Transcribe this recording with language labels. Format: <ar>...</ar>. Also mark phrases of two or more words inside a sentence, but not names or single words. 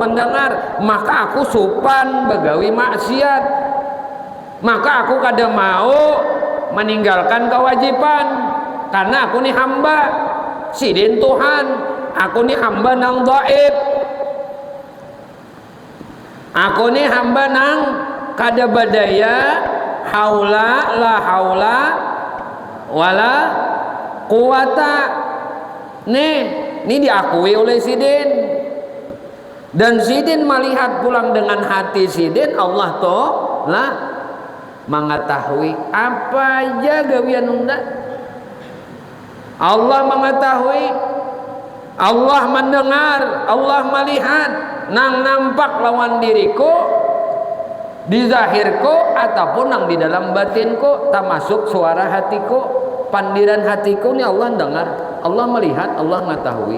<bjn>mendengar, maka aku supan begawi maksiat, maka aku kada mau meninggalkan kewajiban karena aku nih hamba sidin Tuhan, aku nih hamba nang dhaif, aku nih hamba nang kada badaya</bjn> <ar>حول لا حول ولا قوة.</ar> <bjn>Ini diakui oleh sidin, dan sidin melihat pulang dengan hati sidin Allah toh lah mengetahui apa aja gawian unda. Allah mengetahui, Allah mendengar, Allah melihat nang nampak lawan diriku di zahirku ataupun nang di dalam batinku, termasuk suara hatiku, pandiran hatiku ini Allah dengar, Allah melihat, Allah mengetahui.</bjn>